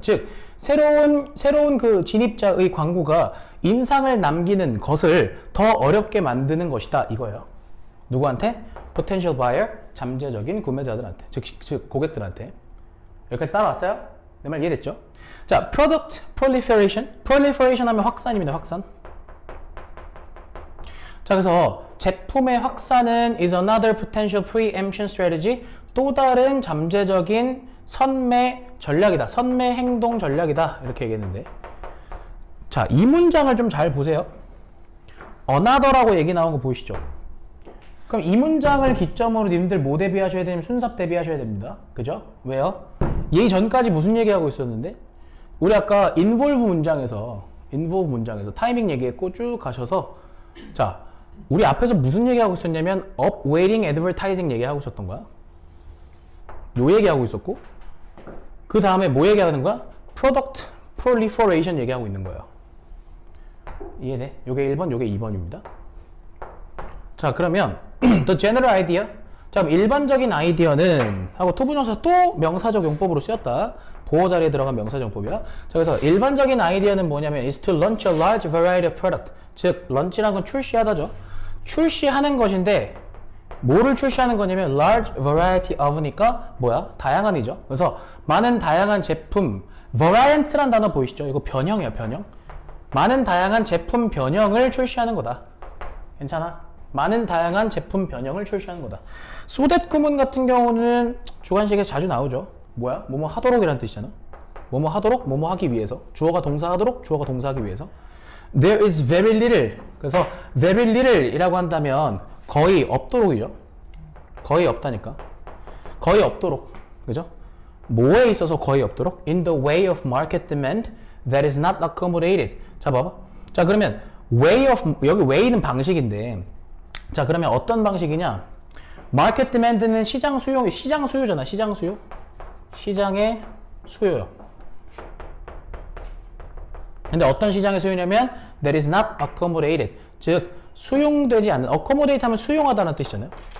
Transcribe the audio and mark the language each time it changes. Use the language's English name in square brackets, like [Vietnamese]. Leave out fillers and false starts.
[Korean] 즉 새로운 그 진입자의 광고가 인상을 남기는 것을 더 어렵게 만드는 것이다. 이거예요. 누구한테? [English] potential buyer, [Korean] 잠재적인 구매자들한테. 즉 고객들한테. 여기까지 따라왔어요? 내 말 이해됐죠? [English] 자, product proliferation. [Korean] proliferation 하면 확산입니다. 확산. 자, 그래서 제품의 확산은 [English] is another potential preemption strategy. [Korean] 또 다른 잠재적인 선매 전략이다. 선매 행동 전략이다. 이렇게 얘기했는데. 자, 이 문장을 좀 잘 보세요. another라고 얘기 나온 거 보이시죠? 그럼 이 문장을 기점으로 님들 뭐 대비하셔야 되냐면 순삽 대비하셔야 됩니다. 그죠? 왜요? 얘 전까지 무슨 얘기하고 있었는데? 우리 아까 involve 문장에서 타이밍 얘기했고 쭉 가셔서 자, 우리 앞에서 무슨 얘기하고 있었냐면 [English] upweighting advertising [Korean] 얘기하고 있었던 거야. 요 얘기하고 있었고 그 다음에 뭐 얘기하는 거야? [English] product proliferation [Korean] 얘기하고 있는 거예요. 이해돼? 요게 1번, 요게 2번입니다. [English] 자, 그러면 the general idea. [Korean] 자, 그럼 일반적인 아이디어는 하고 투부정사 또 명사적 용법으로 쓰였다. 보호 자리에 들어간 명사적 용법이야. 자, 그래서 일반적인 아이디어는 뭐냐면 [English] is to launch a large variety of product. [Korean] 즉, launch라는 건 출시하다죠. 출시하는 것인데 뭐를 출시하는 거냐면 large variety of니까 뭐야? 다양한이죠. 그래서 많은 다양한 제품, variant란 단어 보이시죠? 이거 변형이야, 변형. 많은 다양한 제품 변형을 출시하는 거다. 괜찮아? 많은 다양한 제품 변형을 출시하는 거다. so that 구문 같은 경우는 주관식에서 자주 나오죠. 뭐야? 뭐뭐 하도록이라는 뜻이잖아. 뭐뭐 하도록, 뭐뭐 하기 위해서. 주어가 동사하도록, 주어가 동사하기 위해서. [English] There is very little. [Korean] 그래서 very little 이라고 한다면 거의 없도록이죠. 거의 없다니까. 거의 없도록. 그죠? 뭐에 있어서 거의 없도록? [English] In the way of market demand that is not accommodated. [Korean] 자, 봐봐. 자, 그러면 way of, 여기 way는 방식인데 자, 그러면 어떤 방식이냐? 마켓 디맨드는 시장 수요잖아. 시장 수요. 시장의 수요요. 근데 어떤 시장의 수요냐면 [English] that is not accommodated. [Korean] 즉 수용되지 않는, accommodate 하면 수용하다는 뜻이잖아요.